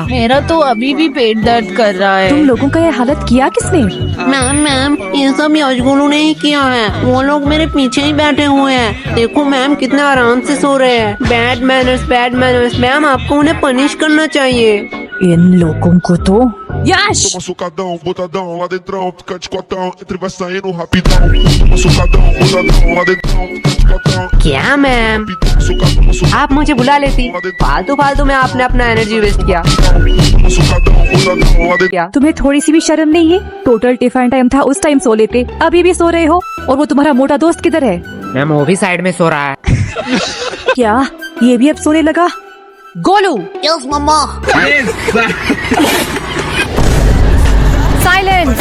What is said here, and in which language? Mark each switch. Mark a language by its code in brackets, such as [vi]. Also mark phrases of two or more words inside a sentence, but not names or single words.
[hi] मेरा तो अभी भी पेट दर्द कर रहा है। तुम लोगों का ये हालत किया किसने? मैम ये सब यशगुरु ने ही किया है। वो लोग मेरे पीछे ही बैठे हुए हैं। देखो मैम कितने आराम से सो रहे हैं। [en] bad manners. [hi] मैम आपको उन्हें पनिश करना चाहिए। इन लोगों को तो यश [pt] Toma sucadão, botadão, lá dentrão, fica de cotão, entre vai saindo rapidão. Toma sucadão, botadão, lá dentrão, fica de cotão. [hi] क्या मैम, Sucadão, आप मुझे बुला लेती। फालतू में आपने अपना [en] energy waste [hi] किया। [pt] sucadão, botadão, lá dentro. [hi] तुम्हें थोड़ी सी भी शर्म नहीं है? [en] total tiffin time [hi] था, उस टाइम सो लेते, अभी भी सो रहे हो। और वो तुम्हारा मोटा दोस्त किधर है? मैम वो भी साइड में सो रहा है। क्या ये भी अब सोने लगा? गोलू [en] yes mamma. [hi] साइलेंस।